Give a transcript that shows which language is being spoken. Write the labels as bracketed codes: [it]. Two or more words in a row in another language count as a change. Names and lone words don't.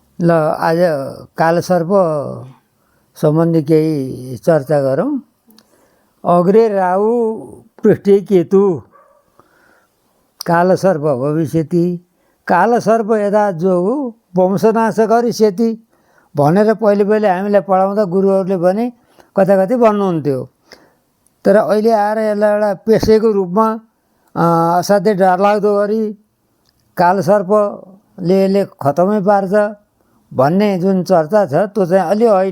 [ne] ल आज कालसर्प सम्बन्धी केही चर्चा गरौँ। [sa] अग्रे राहु पृष्ठे केतु कालसर्प भविष्यति कालसर्प यदा जोगु वंशनाश गरिष्यति [ne] भनेर पहिले पहिले हामीलाई पढाउँदा गुरुहरूले भने कता कति भन्नुहुन्थ्यो। तर अहिले आएर यसलाई एउटा पेशेको रूपमा असाध्यै डरलाग्दो गरी कालसर्पले यसले खतमै पार्छ भन्ने जुन चर्चा छ त्यो चाहिँ अलि होइन।